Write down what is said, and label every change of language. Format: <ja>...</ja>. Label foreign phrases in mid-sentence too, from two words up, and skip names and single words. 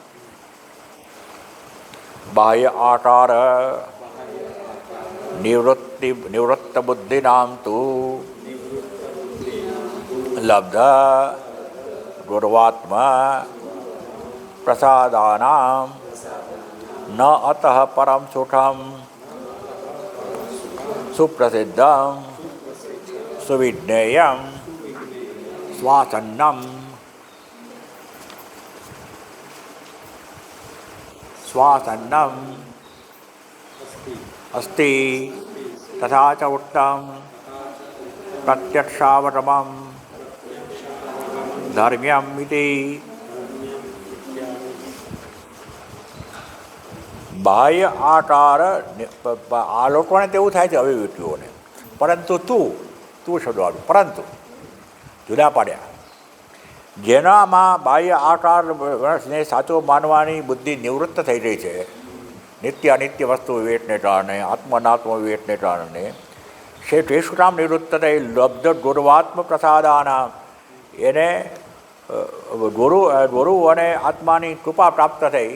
<sa>બાહ્ય આકાર નિવૃત્ત બુદ્ધિનામ તુ લબ્ધ ગુર્વાત્મા પ્રસાદાનામ ન અતઃ પરમ સુખમ સુપ્રસિદ્ધમ સુવિજ્ઞેયમ સ્વાસન્નમ अस्ति तथा च उक्तं प्रत्यक्षावगमं धर्म्यम् इति.</sa> <gu>બાહ્ય આકાર, આ લોકોને તેવું થાય છે અવિવેકીઓને, પરંતુ તું શબ્દવાળું પરંતુ જુદા પાડ્યા. જેનામાં બાહ્ય આકારને સાચો માનવાની બુદ્ધિ નિવૃત્ત થઈ રહી છે, નિત્ય અનિત્ય વસ્તુ વિવેકને કારણે, આત્મનાત્મ વિવેકને કારણે, શેષુરામ નિવૃત્ત થઈ</gu> <sa>લબ્ધ ગુરુવાત્મ પ્રસાદાના</sa> <gu>એને ગુરુ અને આત્માની કૃપા પ્રાપ્ત થઈ.</gu>